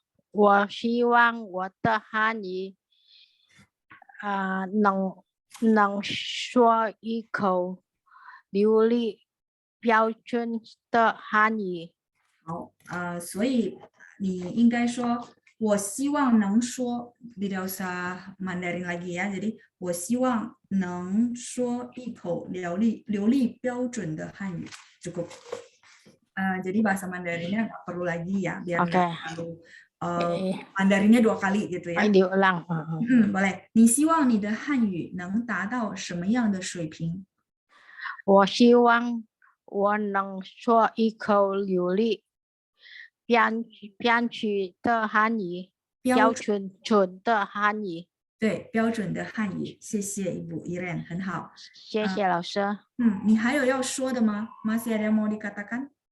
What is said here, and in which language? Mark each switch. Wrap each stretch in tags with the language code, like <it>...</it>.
<zh>我希望我的汉语能说一口流利标准的汉语。好，所以你应该说，我希望能说</zh> <id>tidak usah Mandarin lagi ya.</id> <zh>Jadi 我希望能说一口流利标准的汉语 cukup.</zh> <id>Jadi bahasa Mandarinnya nggak perlu lagi ya, biar nggak terlalu Mandarinnya 2 kali gitu ya. Diulang. Boleh.</id> <zh>你希望你的汉语能达到什么样的水平？我希望我能说一口流利标准的汉语，标准的汉语。对，标准的汉语。谢谢 Ibu Iren， 很好。谢谢老师。你还有要说的吗？</zh> <id>Masih ada yang mau dikatakan？</id>